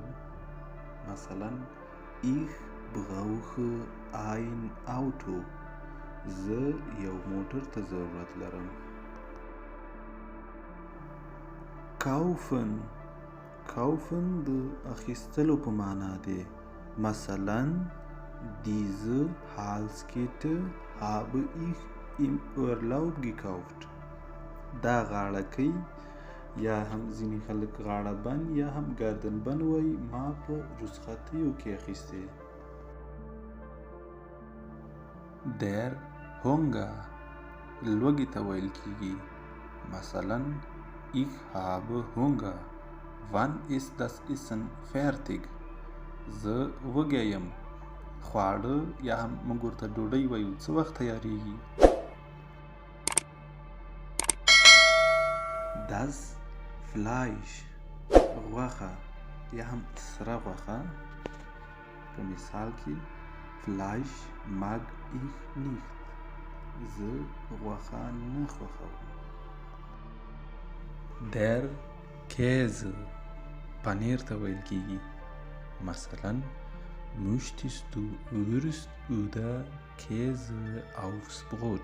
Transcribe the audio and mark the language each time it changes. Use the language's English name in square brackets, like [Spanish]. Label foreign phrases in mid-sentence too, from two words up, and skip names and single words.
[German] مثلا Ich brauche ein Auto. [Pashto] زه یو موټر ته ضرورت لرم. kaufen د اخیستلو په معنا دی. [German] مثلا diese Halskette habe ich im Urlaub gekauft. [Pashto] دا غاړکۍ یا هم ځینې خلک غاړه بند یا هم گردن بند وایي، ما په رخصتیو کې اخیستې. [German] Der Hunger [Pashto] لوږې ته ویل کیږي. [German] مثلا Ich habe Hunger. Wann ist das Essen fertig؟ [Pashto] زه وږی یم. خواړه یا هم موږ ورته ډوډۍ وایو څه وخت تیاریږي. [German] Das Fleisch [Pashto] غوښه یا هم سره غوښه. په مثال کې [German] Fleisch mag ich nicht. [Pashto] زه غوښه نه خوښوم. [German] Der Käse [Pashto] پنیر ته ویل کیږي. [German] مثلا Möchtest du Wurst oder Käse aufs Brot؟